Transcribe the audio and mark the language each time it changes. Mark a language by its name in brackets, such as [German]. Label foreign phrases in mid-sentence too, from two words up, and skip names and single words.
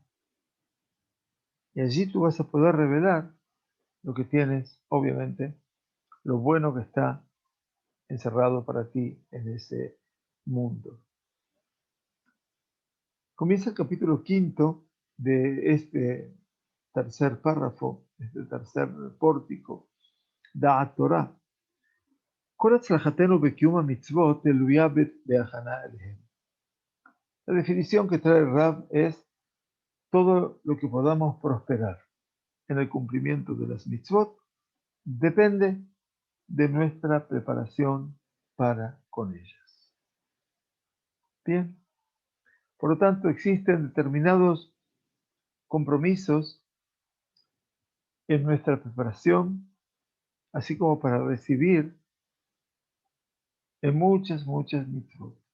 [Spanish] Y allí tú vas a poder revelar lo que tienes, obviamente, lo bueno que está encerrado para ti en ese mundo. Comienza el capítulo 5 de este tercer párrafo, este tercer pórtico, [Hebrew] דעת תורה. כל הצלחתנו בקיום המצוות תלויה בהכנה אליהם. [Spanish] La definición que trae Rab es todo lo que podamos prosperar en el cumplimiento de las mitzvot depende de nuestra preparación para con ellas. Bien, por lo tanto existen determinados compromisos en nuestra preparación, así como para recibir en muchas mitzvot.